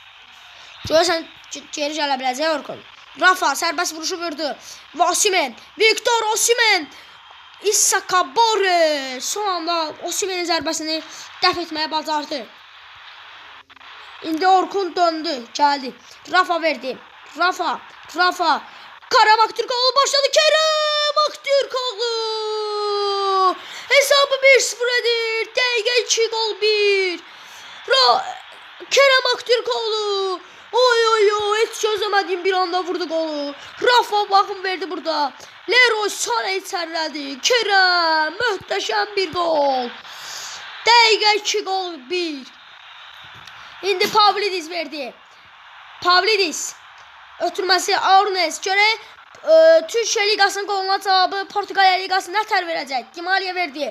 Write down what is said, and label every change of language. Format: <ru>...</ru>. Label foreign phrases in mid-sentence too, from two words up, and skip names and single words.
<az>Görürsən geri gələ biləcək Orkun. Rafa sərbəst vuruşu vurdu. Osimhen, Victor Osimhen. İssa Kabore son anda Osimhen'in zərbəsini dəf etməyə bacardı. İndi Orkun döndü, gəldi. Rafa verdi. Rafa. Kerem Aktürkoğlu başladı. Kerem Aktürkoğlu. Hesabı 1-0 edir. Dəqiqə 2 gol 1. Kerem Aktürkoğlu.</az> <tr>Oy, hiç çözemediğim bir anda vurdu golü. Rafa bakım verdi burada.</tr> <az>Leroy Sané içərilədi. Kerem möhtəşəm bir gol. Dəqiqə 2 gol 1. İndi Pavlidis verdi. Pavlidis. Ötürməsi Arnes. Görək Türkiyə Liqasının qoluna cavabı Portuqaliya Liqasında tər verəcək. Di Maria verdi.</az>